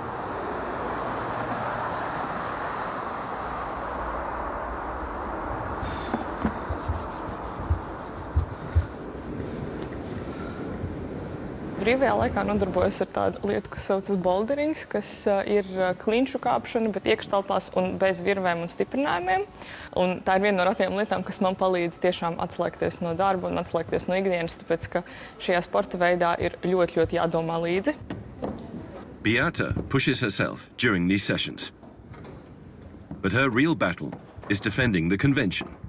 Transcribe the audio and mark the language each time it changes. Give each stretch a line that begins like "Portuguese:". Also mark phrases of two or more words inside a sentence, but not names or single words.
Latvian: Brīvajā laikā nodarbojos ar tādu lietu, kas saucas boulderings, kas ir klinšu kāpšana, bet iekštelpās un bez virvēm un stiprinājumiem. Un tā ir viena no retajām lietām, kas man palīdz tiešām atslēgties no darba un atslēgties no ikdienas, tāpēc, ka šajā sporta veidā ir ļoti, ļoti jādomā līdzi.
English: Beata pushes herself during these sessions. But her real battle is defending the convention.